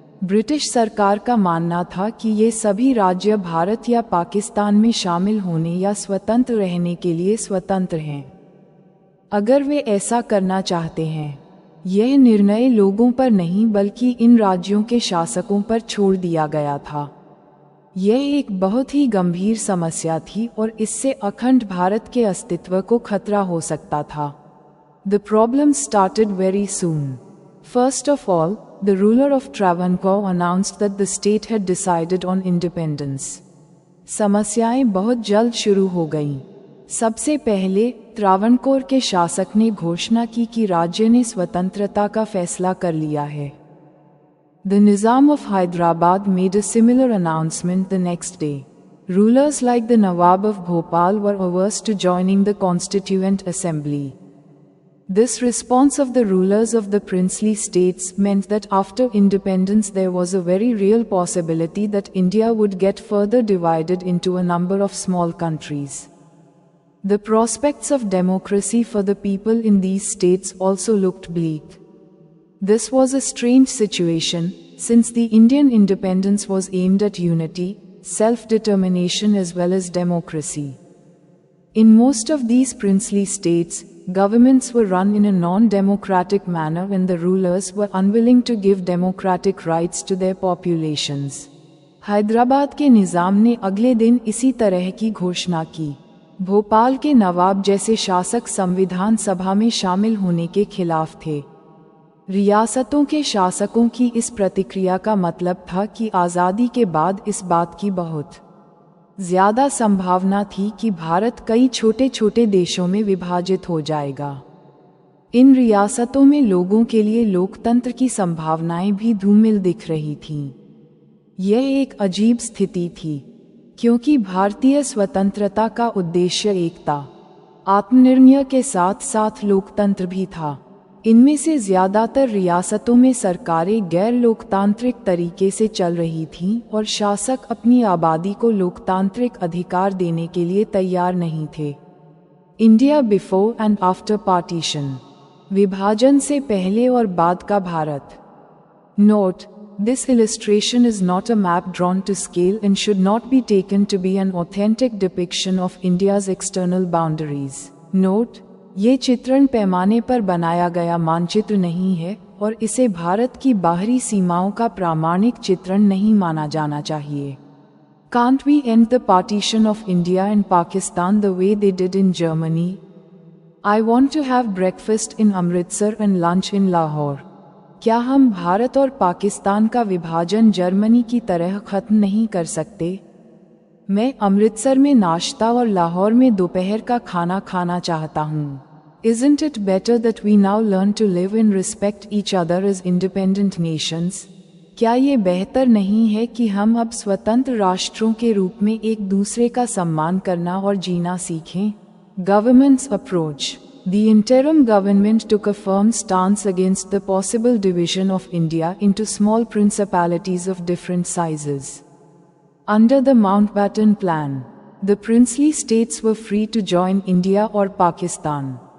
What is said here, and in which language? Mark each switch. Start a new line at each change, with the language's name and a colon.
Hindi: British सरकार का मानना था कि ये सभी राज्य भारत या पाकिस्तान में शामिल होने या स्वतंत्र रहने के लिए स्वतंत्र हैं, अगर वे ऐसा करना चाहते हैं। यह निर्णय लोगों पर नहीं बल्कि इन राज्यों के शासकों पर छोड़ दिया गया था। यह एक बहुत ही गंभीर समस्या थी और इससे अखंड भारत के अस्तित्व को खतरा हो सकता था।
English: The problem started very soon. First of all, the ruler of Travancore announced that the state had decided on independence.
Hindi: समस्याएं बहुत जल्द शुरू हो गईं। सबसे पहले त्रावणकोर के शासक ने घोषणा की कि राज्य ने स्वतंत्रता का फैसला कर लिया है।
English: The Nizam of Hyderabad made a similar announcement the next day. Rulers like the Nawab of Bhopal were averse to joining the Constituent Assembly. This response of the rulers of the princely states meant that after independence there was a very real possibility that India would get further divided into a number of small countries. The prospects of democracy for the people in these states also looked bleak. This was a strange situation, since the Indian independence was aimed at unity, self-determination as well as democracy. In most of these princely states, governments were run in a non-democratic manner and the rulers were unwilling to give democratic rights to their populations.
Hindi: Hyderabad के निज़ाम ने अगले दिन इसी तरह की घोषणा की। भोपाल के नवाब जैसे शासक संविधान सभा में शामिल होने के खिलाफ थे। रियासतों के शासकों की इस प्रतिक्रिया का मतलब था कि आज़ादी के बाद इस बात की बहुत ज़्यादा संभावना थी कि भारत कई छोटे छोटे देशों में विभाजित हो जाएगा। इन रियासतों में लोगों के लिए लोकतंत्र की संभावनाएं भी धूमिल दिख रही थीं। यह एक अजीब स्थिति थी, क्योंकि भारतीय स्वतंत्रता का उद्देश्य एकता, आत्मनिर्णय के साथ साथ लोकतंत्र भी था। इनमें से ज़्यादातर रियासतों में सरकारें गैर लोकतांत्रिक तरीके से चल रही थीं और शासक अपनी आबादी को लोकतांत्रिक अधिकार देने के लिए तैयार नहीं थे।
English: India before and after partition,
Hindi: विभाजन से पहले और बाद का Bharat.
English: Note: This illustration is not a map drawn to scale and should not be taken to be an authentic depiction of India's external boundaries.
Hindi: Note: ये चित्रण पैमाने पर बनाया गया मानचित्र नहीं है और इसे भारत की बाहरी सीमाओं का प्रामाणिक चित्रण नहीं माना जाना चाहिए।
English: Can't we end the partition of India and Pakistan the way they did in Germany? I want to have breakfast in Amritsar and lunch in Lahore.
Hindi: क्या हम भारत और पाकिस्तान का विभाजन जर्मनी की तरह खत्म नहीं कर सकते? मैं अमृतसर में नाश्ता और लाहौर में दोपहर का खाना खाना चाहता हूँ।
English: Isn't it better that we now learn to live and respect each other as independent nations?
Hindi: क्या ये बेहतर नहीं है कि हम अब स्वतंत्र राष्ट्रों के रूप में एक दूसरे का सम्मान करना और जीना सीखें?
English: Government's approach. the interim government took a firm stance against the possible division of India into small principalities of different sizes. Under the Mountbatten Plan, the princely states were free to join India or Pakistan.